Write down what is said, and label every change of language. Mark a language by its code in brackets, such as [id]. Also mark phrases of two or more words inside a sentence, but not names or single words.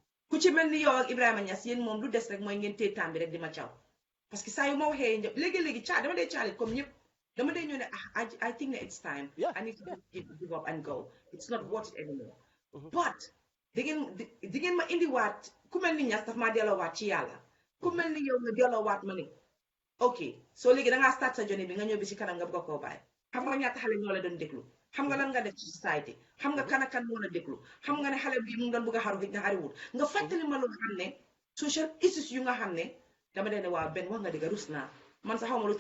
[wo] ku ci mel ni yow ak Ibrahima Niass yéen moom lu des rek mooy ngeen téye temps bi rek di ma caw [fr] parce que [wo] saa yu ma waxee ñëpp léegi-léegi dama dee caalit comme ñëpp dama dee ñëw ne [en] I think that it's time I need to give up and go it's not worth it anymore but [wo] di ngeen ma indiwaat ku mel ni Niass daf maa delloowaat ci yàlla ku mel ni yow nga delloowaat ma ni ok soo léegi dangaa start sa journée bi nga ñëw bi si kanam nga bëgg koo bàyyi xam nga ñaata xale ñoo la doon déglu xam nga lan nga def ci société xam nga kan ak kan moo la déglu xam nga ne xale bi mu doon bëgg a xaru fi nga xariwul nga fàttali ma lu nga xam ne [en] social issues [wo] yu nga xam ne dama dee ne waa benn wax nga dëgg rus naa man sax xaw ma lu